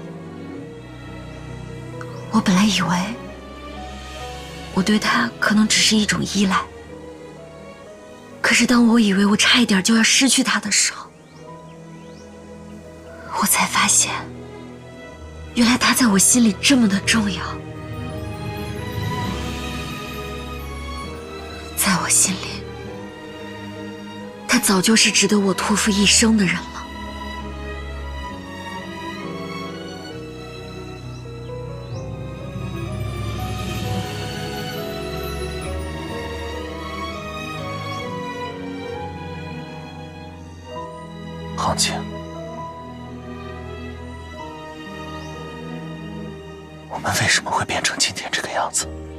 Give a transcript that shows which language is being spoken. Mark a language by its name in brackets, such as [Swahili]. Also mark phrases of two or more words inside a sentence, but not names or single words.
[Chinese] 我本來以為，我對他可能只是一種依賴。可是當我以為我差一點就要失去他的時候，我才發現，原來他在我心裡這麼的重要。在我心裡，他早就是值得我托付一生的人了。杭青，我们为什么会变成今天这个样子？